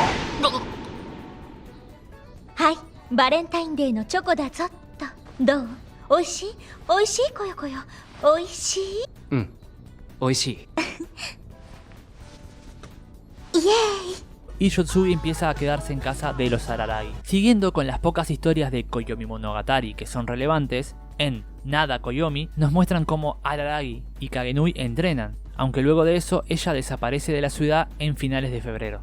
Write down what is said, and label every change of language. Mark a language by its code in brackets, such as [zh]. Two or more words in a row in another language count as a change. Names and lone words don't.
[ja] はい、バレンタインデーのチョコだぞっと。どう？おいしい？おいしいこよこよ。おいしい？うん、おいしい。イエーイ。 [es] Y Yotsugi empieza a quedarse en casa de los Araragi. Siguiendo con las pocas historias de Koyomi Monogatari que son relevantes, en Nada Koyomi nos muestran cómo Araragi y Kagenui entrenan, aunque luego de eso ella desaparece de la ciudad en finales de febrero.